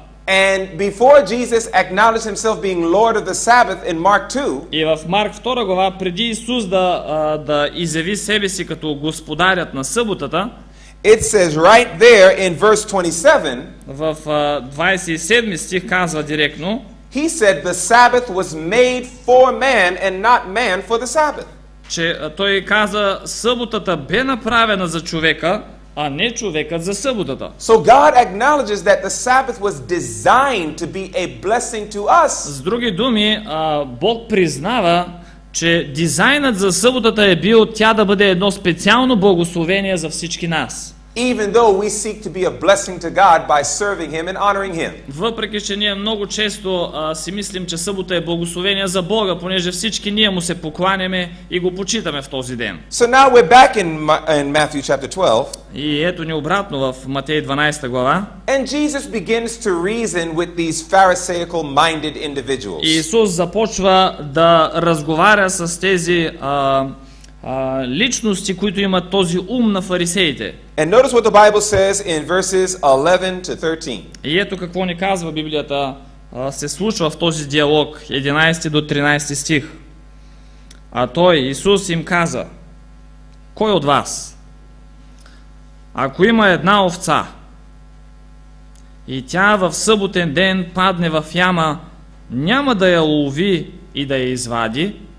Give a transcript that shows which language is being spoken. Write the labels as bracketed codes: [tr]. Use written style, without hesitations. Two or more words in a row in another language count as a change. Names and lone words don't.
[en] And before Jesus acknowledged himself being Lord of the Sabbath in Mark 2, [bg] И в Марк 2 глава, преди Исус да изяви себе си като господарят на съботата, [en] it says right there in verse 27, [bg] в 27 стих казва директно, [en] he said the Sabbath was made for man and not man for the Sabbath. [bg] че той каза: съботата бе направена за човека, а не човекът за съботата. [en] So God acknowledges that the Sabbath was designed to be a blessing to us. [bg] С други думи, Бог признава, че дизайнът за съботата е бил тя да бъде едно специално благословение за всички нас. [en] Even though we seek to be a blessing to God by serving him and honoring him. [bg] Въпреки че ние много често си мислим, че събота е благословение за Бога, понеже всички ние му се покланяме и го почитаме в този ден. [en] So now we're back in Matthew chapter 12. [bg] И ето ни обратно в Матей 12 глава. [en] And Jesus begins to reason with these Pharisaical minded individuals. [bg] И Исус започва да разговаря с тези личности, които имат този ум на фарисеите. [en] And notice what the Bible says in verses 11 to 13. [bg] И ето какво ни казва Библията се случва в този диалог, 11 до 13 стих. А Той, Исус, им каза: кой от вас, ако има една овца и тя в съботен ден падне в яма, няма да я лови и да я извади?